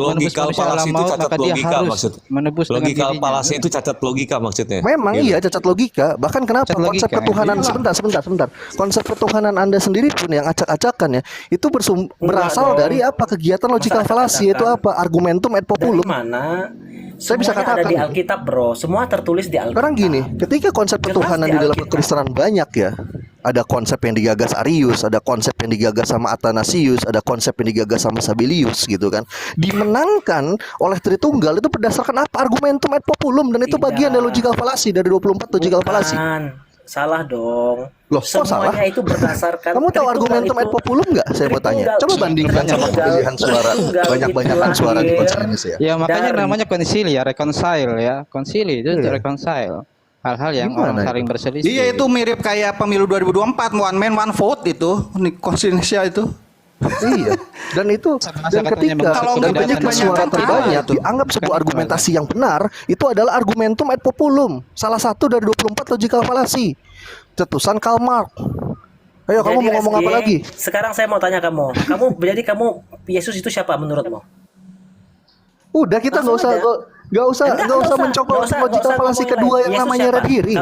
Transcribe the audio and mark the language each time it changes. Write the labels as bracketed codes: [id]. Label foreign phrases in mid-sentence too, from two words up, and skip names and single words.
[id] logikal manusia fallacy alam itu maut, cacat maka dia logika harus maksud. menebus dengan Logikal dirinya. fallacy itu cacat logika maksudnya. Memang Gitu. iya cacat logika. Bahkan kenapa Cacat konsep logika, ketuhanan sebentar. Konsep ketuhanan Anda sendiri pun yang acak-acakan ya, itu berasal dong. dari apa? Kegiatan logical Masa fallacy itu acak-acakan? apa? [la] Argumentum et [id] Dari populum. mana? Saya bisa Semuanya ada katakan. di Alkitab, bro. Semua tertulis di Alkitab. Sekarang gini, ketika konsep Jelas ketuhanan di di dalam Alkitab. kekristenan banyak ya. Ada konsep yang digagas Arius, ada konsep yang digagas sama Athanasius, ada konsep yang digagas sama Sabelius gitu kan. Dimenangkan oleh Tritunggal itu berdasarkan apa? [la] Argumentum et populum, [id] dan itu Tidak. bagian dari [en] logical fallacy, [id] dari 24 [en] logical fallacy. [id] Bukan. Salah dong. Loh, kok salah? Semuanya itu berdasarkan. Kamu tahu Tritunggal argumentum itu- [la] et populum [id] nggak? Saya mau tanya. Tritunggal- Coba bandingkan sama Tritunggal- pemilihan suara, Tritunggal banyak-banyakan itu suara di lahir Konsili Nisea. Ya makanya dari- namanya konsili ya, reconcile ya. Konsili itu Iya. reconcile. Hal-hal yang Gimana orang itu? saling berselisih. Iya itu mirip kayak pemilu 2024 [en] one man one vote [id] itu Indonesia itu. Iya. Dan itu Sama dan katanya ketika kalau dan nggak ketika banyak-banyak suara kan terbanyak itu. dianggap sebuah Kan argumentasi yang benar, itu adalah [la] argumentum et populum. [id] Salah satu dari 24 [en] logical fallacy. [id] cetusan Karl Marx. Ayo kamu Jadi, mau ngomong Reski, apa lagi? Sekarang saya mau tanya kamu. Jadi kamu Yesus itu siapa menurutmu? Udah kita nggak usah Langsung nggak usah mencoba [en] logical fallacy [id] kedua yang namanya [en] red herring.